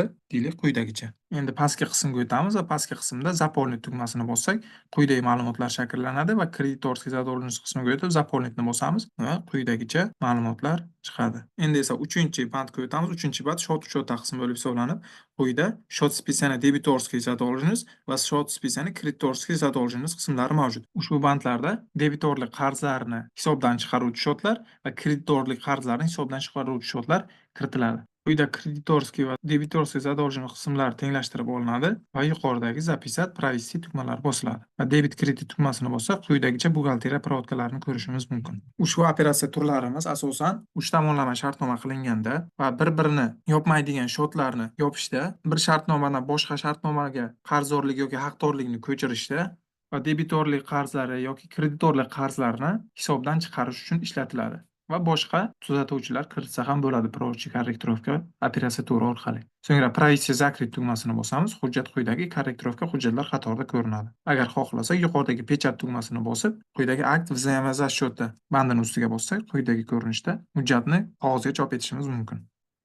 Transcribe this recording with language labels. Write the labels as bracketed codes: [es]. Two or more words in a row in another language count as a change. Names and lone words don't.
[uz] Deylik, quyidagicha. Endi pastki qismga o'tamiz va pastki qismda заполнить tugmasini bossak, quyidagi ma'lumotlar shakllanadi va [ru] кредиторский задолженность [uz] qismiga o'tib заполнитni bosamiz va quyidagicha ma'lumotlar chiqadi. Endi esa 3-bandga o'tamiz. 3-band shot uchota qism bo'lib hisoblanib, quyida [ru] счет списания дебиторский задолженность [uz] va [ru] счет списания кредиторский задолженность [uz] qismlari mavjud. Ushbu bandlarda debitorlik qarzlarni hisobdan chiqaruvchi shotlar va kreditorlik qarzlarni hisobdan chiqaruvchi shotlar kiritiladi. Quyida kreditorskiy va [ru] дебиторский задолженность [uz] qismlari tenglashtirib olinadi va yuqoridagi [ru] записать, провести [uz] tugmalari bosiladi. Va debit kredit tugmasini bossak, quyidagicha buxgalteriya проводкalarini ko'rishimiz mumkin. Ushbu operatsiya turlarimiz asosan 3 tomonlama shartnoma qilinganda va bir-birini yopmaydigan shotlarni yopishda, bir shartnomadan boshqa shartnomaga qarzdorlik yoki haqdorlikni ko'chirishda va debitorlik qarzlari yoki kreditorlik qarzlarini hisobdan chiqarish uchun ishlatiladi. Va boshqa tuzatuvchilar kiritsa ham bo'ladi [ru] прочие корректировка [uz] operatsiya turi orqali. So'ngra [ru] провести закрыть [uz] tugmasini bosamiz. Hujjat quyidagi korrektirovka hujjatlar qatorida ko'rinadi. Agar xohlasak, yuqoridagi pechat tugmasini bosib, quyidagi [ru] акт взаимозасчёта [uz] bandini ustiga bossak, quyidagi ko'rinishda hujjatni qog'ozga chop etishimiz mumkin.